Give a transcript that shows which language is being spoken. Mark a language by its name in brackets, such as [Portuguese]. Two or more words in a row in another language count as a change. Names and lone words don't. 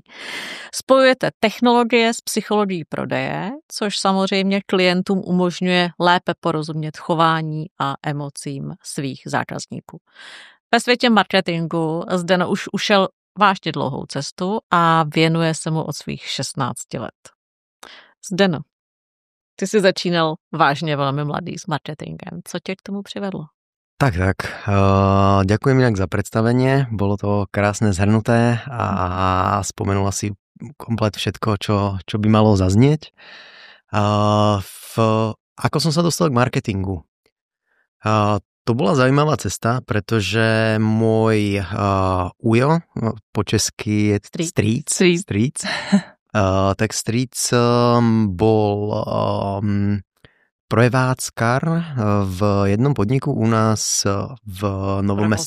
[Czech] Spojujete technologie s psychologií prodeje, což samozřejmě klientům umožňuje lépe porozumět chování a emocím svých zákazníků. Ve světě marketingu Zdeno už ušel vážně dlouhou cestu a věnuje se mu od svých 16 let. Zdeno, ty jsi začínal vážně velmi mladý s marketingem. Co tě k tomu přivedlo? [Slovak] Tak. Ďakujem inak za predstavenie. Bolo to krásne zhrnuté a spomenula si komplet všetko, čo by malo zaznieť. Ako som sa dostal k marketingu? To bola zaujímavá cesta, pretože môj ujo, po česky je strýc, tak strýc bol prevádzkar v jednom podniku u nás v Novom Meste.